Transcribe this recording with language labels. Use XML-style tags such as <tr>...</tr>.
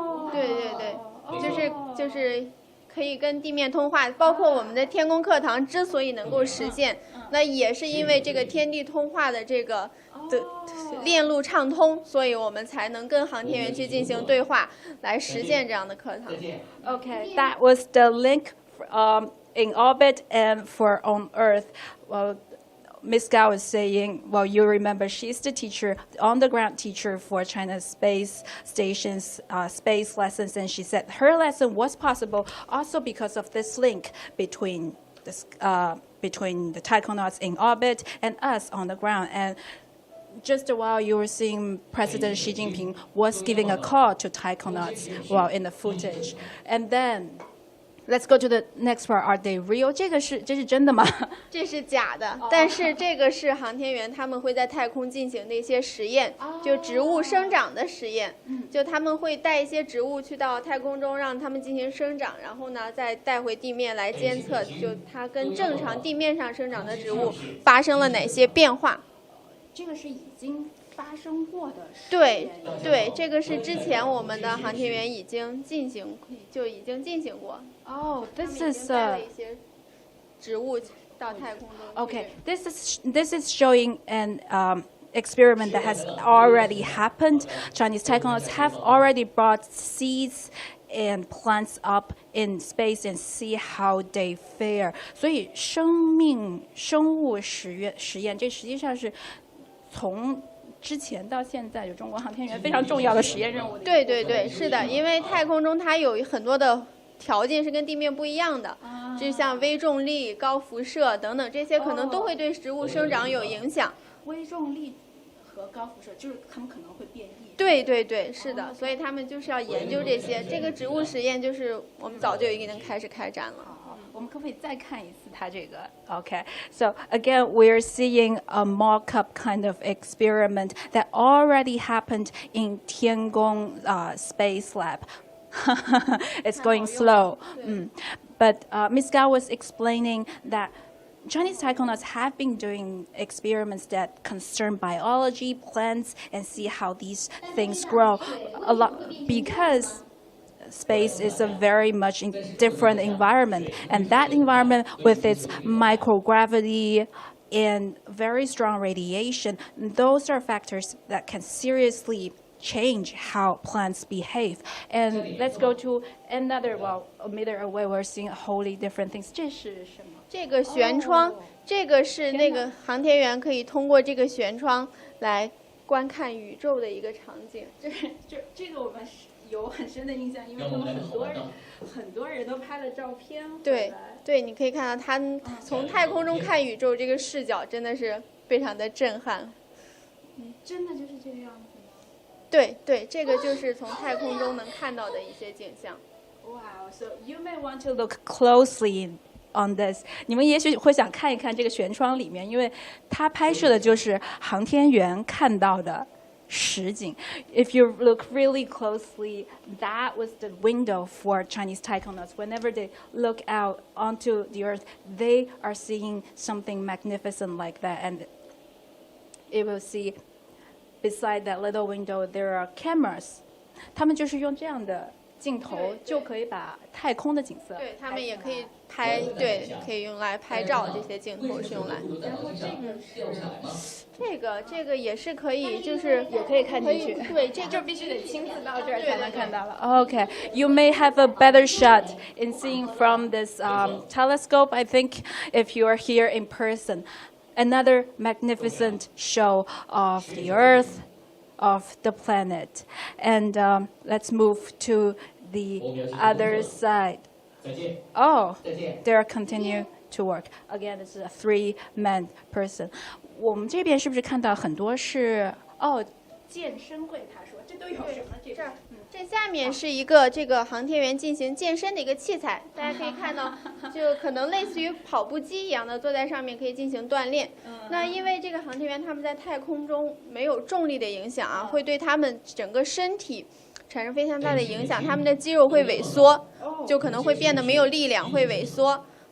<zh>对对对，就是可以跟地面通话，包括我们的天宫课堂之所以能够实现，那也是因为这个天地通话的这个的链路畅通，所以我们才能跟航天员去进行对话，来实现这样的课堂。</zh> <en>Okay, that was the link in orbit and for on Earth. Well, Miss Gao is saying, well, you remember she's the teacher, on-the-ground teacher for China's space stations, space lessons, and she said her lesson was possible also because of this link between the taikonauts in orbit and us on the ground. And just a while you were seeing President Xi Jinping was giving a call to taikonauts while in the footage. And then let's go to the next part. Are they real?</en> <zh>这是真的吗？这是假的，但是这个是航天员他们会在太空进行的一些实验，就植物生长的实验。就他们会带一些植物去到太空中，让他们进行生长，然后呢再带回地面来监测，就它跟正常地面上生长的植物发生了哪些变化。这个是已经发生过的事。对，这个是之前我们的航天员已经进行过。</zh> <en>Oh, this</en> <zh>他们已</zh> <en>is</en> <zh>经带了一些植物到太空中。</zh> <en>okay. This is showing an experiment that has already happened. Chinese taikonauts have already brought seeds and plants up in space and see how they fare.</en> <zh>所以生物实验，这实际上是从之前到现在，就中国航天员非常重要的实验任务。对，是的，因为太空中它有很多的条件是跟地面不一样的，就像微重力、高辐射等等，这些可能都会对植物生长有影响。微重力和高辐射，就是它们可能会变异。对，是的，所以他们就是要研究这些。这个植物实验就是我们早就已经开始开展了。我们可不可以再看一次它这个</zh> <en>？Okay, so again, we're seeing a mock-up kind of experiment that already happened in Tiangong Space Lab. It's going slow. But Ms. Gao was explaining that Chinese taikonauts have been doing experiments that concern biology, plants, and see how these things grow. A lot because space is a very much different environment, and that environment with its microgravity and very strong radiation, those are factors that can seriously change how plants behave. And let's go to another, well, a meter away, we're seeing wholly different things.</en> <zh>这是什么？这个舷窗，这个是那个航天员可以通过这个舷窗来观看宇宙的一个场景。这个我们有很深的印象，因为他们很多人都拍了照片。对，你可以看到他从太空中看宇宙这个视角真的是非常的震撼。真的就是这个样子吗？对，这个就是从太空中能看到的一些景象。</zh> <en>Wow, so you may want to look closely on this.</en> <zh>你们也许会想看一看这个舷窗里面，因为它拍摄的就是航天员看到的实景。</zh> <en>If you look really closely, that was the window for Chinese taikonauts. Whenever they look out onto the Earth, they are seeing something magnificent like that, and it will see beside that little window there are cameras.</en> <zh>他们就是用这样的镜头就可以把太空的景色。对，他们也可以拍，可以用来拍照，这些镜头是用来。然后这个也是可以，就是也可以看进去。对，这就必须得亲自到这儿才能看到了。</zh> <en>Okay, you may have a better shot in seeing from this telescope, I think, if you are here in person. Another magnificent show of the Earth, of the planet. And let's move to the other side. Oh, they're continue to work. Again, this is a three-man person.</en> <zh>我们这边是不是看到很多是健身柜？他说这都有什么？这下面是一个这个航天员进行健身的一个器材，大家可以看到，就可能类似于跑步机一样的，坐在上面可以进行锻炼。那因为这个航天员他们在太空中没有重力的影响啊，会对他们整个身体产生非常大的影响，他们的肌肉会萎缩，就可能会变得没有力量，会萎缩。</zh>